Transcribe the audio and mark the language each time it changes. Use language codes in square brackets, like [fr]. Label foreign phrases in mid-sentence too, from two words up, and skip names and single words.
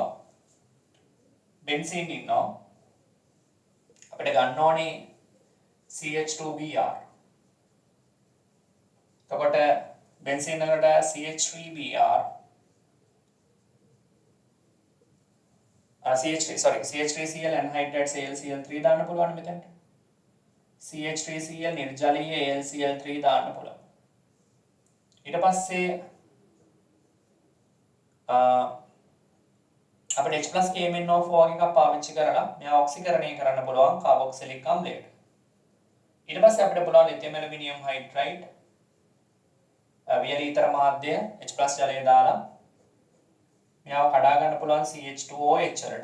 [si] බෙන්සීන් ඉන්නවා. අපිට ගන්න ඕනේ CH2Br. එතකොට බෙන්සීන් වලට CH3Br CH3Cl anhydride AlCl3 දාන්න පුළුවන් මෙතනට. CH3Cl නිර්ජලීය AlCl3 දාන්න පුළුවන්. ඊට පස්සේ අපිට H+ KMnO4 එකක් පාවිච්චි කරලා මෙයා ඔක්සිකරණය කරන්න පුළුවන් කාබොක්සිලික් අම්ලයට. ඊට පස්සේ අපිට පුළුවන් [en] lithium aluminium hydride [si] වියලීතර මාධ්‍ය H+ ජලය දාලා මෙයාව කඩා ගන්න පුළුවන් CH2OH වලට.